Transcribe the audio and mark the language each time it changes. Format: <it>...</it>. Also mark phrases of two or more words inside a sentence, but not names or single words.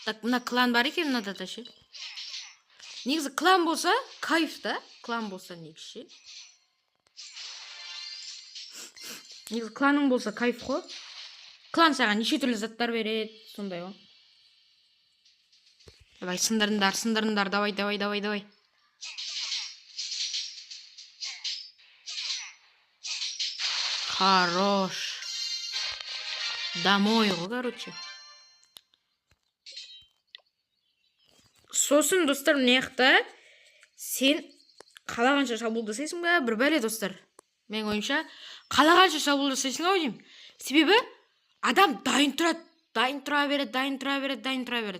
<kk>Так, мына клан бар екен мынада да ше. Негізі клан болса кайф та. Клан болса негізі ше. Негізі кланың болса кайф қой. Клан саған неше түрлі заттар береді, сондай ғой. Давай, сындырыңдар, давай. Хорош. Домой ғой, короче. Сосын, достар, мына сен қалағанша шабуыл жасайсың ба? Бір бәле, достар. Мен ойымша, қалағанша шабуыл жасайсың ау деймін. Себебі адам дайын тұра береді.</kk>